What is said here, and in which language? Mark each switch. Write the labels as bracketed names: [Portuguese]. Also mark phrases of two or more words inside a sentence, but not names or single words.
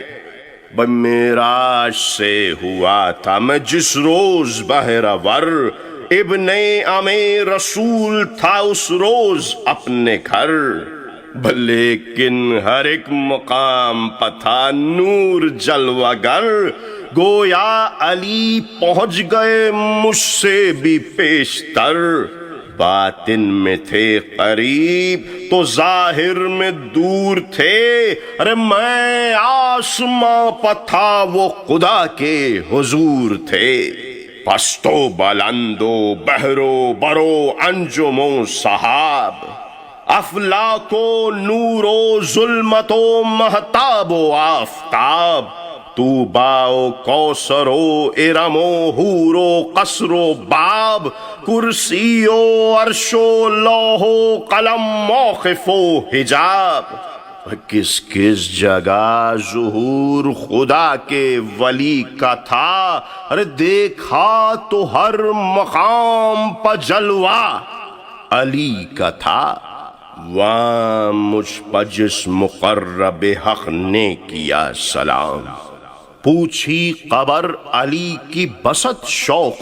[Urdu] معراج سے ہوا تھا میں جس روز بہرور، ابن امیر رسول تھا اس روز اپنے گھر، لیکن ہر ایک مقام پر تھا نور جلوہ گر، گویا علی پہنچ گئے مجھ سے بھی پیشتر، باطن میں تھے قریب تو ظاہر میں دور تھے، ارے میں آسماں پر تھا وہ خدا کے حضور تھے، پست و بلند و بحر و برو انجم و سحاب، افلاک و نور و ظلمت و مہتاب و آفتاب، طوبیٰ و کوثر و ارم و حور و قصر و باب، کرسی و عرش و لوح و قلم موقف و حجاب، کس کس جگہ ظہور خدا کے ولی کا تھا، ارے دیکھا تو ہر مقام پر جلوہ علی کا تھا، وہاں مجھ پر جس مقرب حق نے کیا سلام، پوچھی قبر علی کی بسط شوق